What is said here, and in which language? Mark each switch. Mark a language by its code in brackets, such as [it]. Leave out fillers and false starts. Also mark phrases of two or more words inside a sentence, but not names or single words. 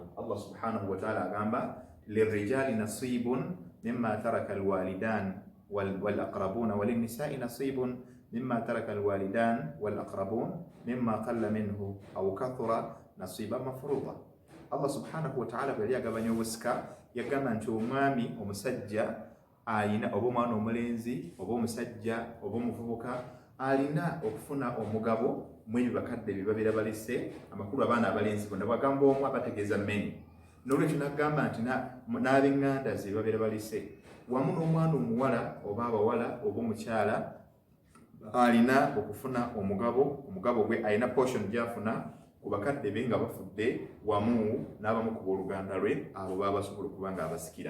[ar] الله سبحانه وتعالى agamba للرجال نصيب مما ترك الوالدان والأقربون وللنساء نصيب مما ترك الوالدان والأقربون مما قل منه أو كثر نصيبا مفروضا. الله سبحانه وتعالى [lg] بليغباني obusika yagamba nti omwami omusajja alina oba omwana omulenzi oba omusajja oba omuvubuka alina okufuna omugabo mwebyo bakadde bye babeera balese amakulu abaana abalenzi bonna bwagamba omu abategeeza meni. N'olwekyo nagamba nti n'ab'eŋŋanda ze babeera balese wamu n'omwana omuwala oba abawala oba omukyala alina okufuna omugabo gwe alina portion gyafuna ku bakadde be nga bafudde wamu n'abamu ku booluganda lwe abo baba basobola okuba nga abasikira.